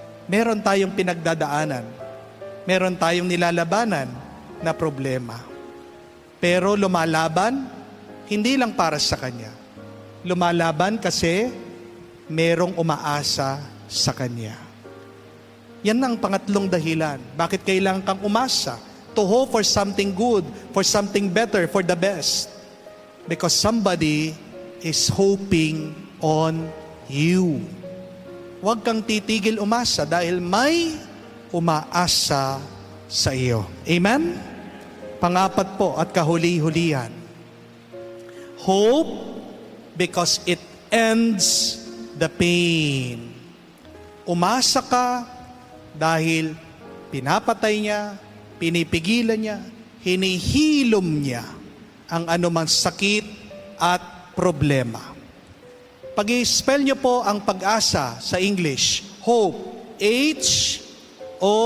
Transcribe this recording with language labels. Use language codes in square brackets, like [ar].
[tl] Meron tayong pinagdadaanan. Meron tayong nilalabanan na problema. Pero lumalaban, hindi lang para sa Kanya. Lumalaban kasi merong umaasa sa Kanya. Yan ang pangatlong dahilan. Bakit kailangan kang umasa [en] to hope for something good, for something better, for the best. Because somebody is hoping on you. [tl] Huwag kang titigil umasa dahil may umaasa sa iyo. Amen? Pangapat po at kahuli-hulihan. [en] Hope because it ends the pain. [tl] Umasa ka dahil pinapatay niya, pinipigilan niya, hinihilom niya ang anumang sakit at problema. Pag-i-spell niyo po ang pag-asa sa English, hope, H-O-P-E.